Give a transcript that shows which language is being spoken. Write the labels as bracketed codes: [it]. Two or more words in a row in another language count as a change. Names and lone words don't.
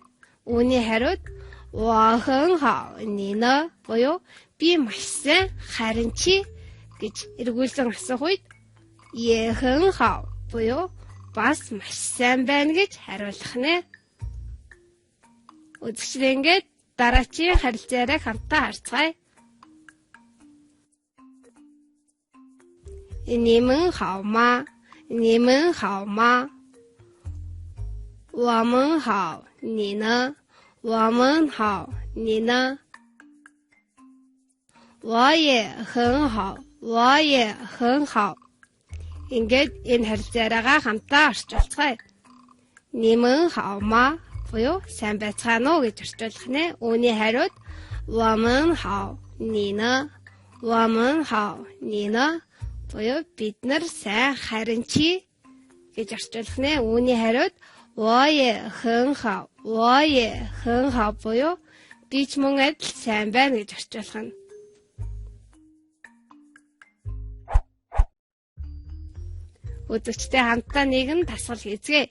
[mn] Үүний хариуд [zh] 我很好你呢 [mn] буюу би маш сайн, харин чи гэж эргүүлсэн асуух үед [zh] 也很好 [mn] буюу бас маш сайн байна гэж хариулах нэ. Үзэгчдээ ингээд дараачийн харилцаараа хамтдаа харцгаая. [zh] 你们好吗？你们好吗？我们好，你呢？我们好，你呢？我也很好，我也很好。 [mn] Ингээд энэ харилцаараагаа хамтдаа орчуулцгаая. [zh] 你们好吗? [mn] буюу сайн байцгаана уу гэж орчуулах нэ. Үүний хариуд [zh] 我们好，你呢？我们好，你呢？ [mn] буюу бид нар сайн, харин чи гэж орчуулах нэ. Үүний хариуд [zh] 我也很好，我也很好 [mn] буюу би ч мөн адил сайн байна гэж орчуулах нь. Үзэгчтэй хамтдаа нэгэн дасгал хийцгээе.